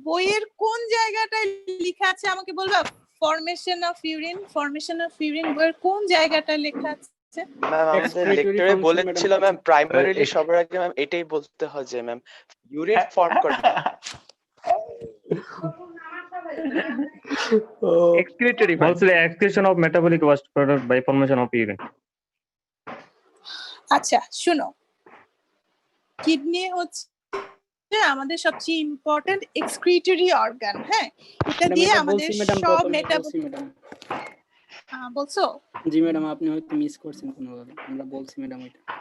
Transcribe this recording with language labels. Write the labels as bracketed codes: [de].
[bn] বইয়ের কোন জায়গাটায় লেখা আছে আমাকে বলবা? [en] formation of urine, [bn] formation of urine বইয়ের কোন জায়গাটায় লেখা আছে? ম্যাম আমাদের লেকচারে বলেছিল ম্যাম প্রাইমারিলি সবার আগে ম্যাম এটাই বলতে হয় যে ম্যাম ইউরিন ফর্ম করে [en] Excretory Also, the excretion of metabolic waste product by formation of urine. [bn] আচ্ছা শুনো, কিডনি হচ্ছে আমাদের সবচেয়ে ইম্পর্টেন্ট এক্সক্রিটরি অর্গান, হ্যাঁ এটা দিয়ে আমাদের সব মেটাবলিক। বলছো? জি ম্যাডাম আপনি হয়তো মিস করছেন কোনোভাবে, আমরা বলছি ম্যাডাম এটা।